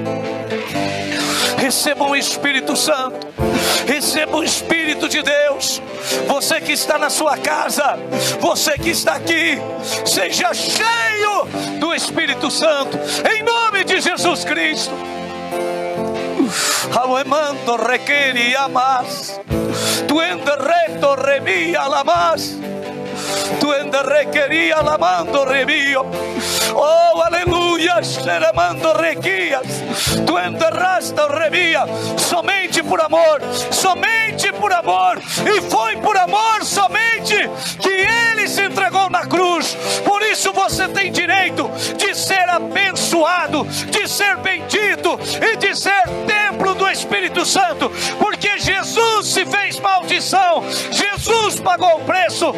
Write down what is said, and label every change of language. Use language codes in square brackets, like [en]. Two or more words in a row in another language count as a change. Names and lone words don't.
[pt] Receba o Espírito Santo, receba o Espírito de Deus. Você que está na sua casa, você que está aqui, seja cheio do Espírito Santo, em nome de Jesus Cristo. Alemando requeri amas, tu enderreto remia lamas, tu enderrequeria lamando remio. Oh, aleluia, xeramando requias, tu enterrasta o remia, somente por amor, e foi por amor somente que Ele se entregou na cruz. Por isso você tem direito de ser abençoado, de ser bendito e de ser templo do Espírito Santo, porque Jesus se fez maldição, Jesus pagou o preço.